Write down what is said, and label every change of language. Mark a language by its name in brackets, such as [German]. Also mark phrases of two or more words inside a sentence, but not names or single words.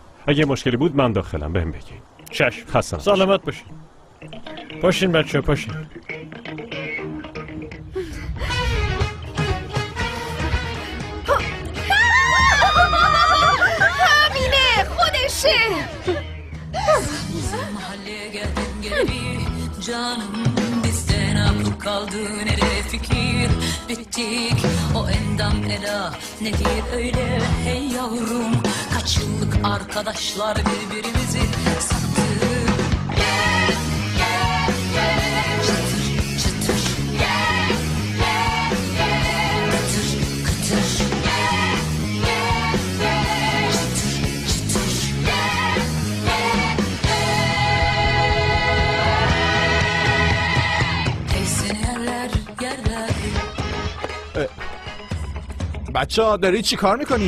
[Persian] اگه مشکلی بود من داخلم، بهم بگین. چشم. خستم. سلامت باشین. پاشین بچه، پاشین. همینه، خودشه. [Turkish] Mahalleye geldin geleli canım bizde ne yapıp kaldı nereye fikir bittik o endam ela nedir öyle hey yavrum kaç yıllık arkadaşlar birbirimizi sattık çıtır çıtır kıtır kıtır [Persian] بچه ها دارید چی کار میکنید؟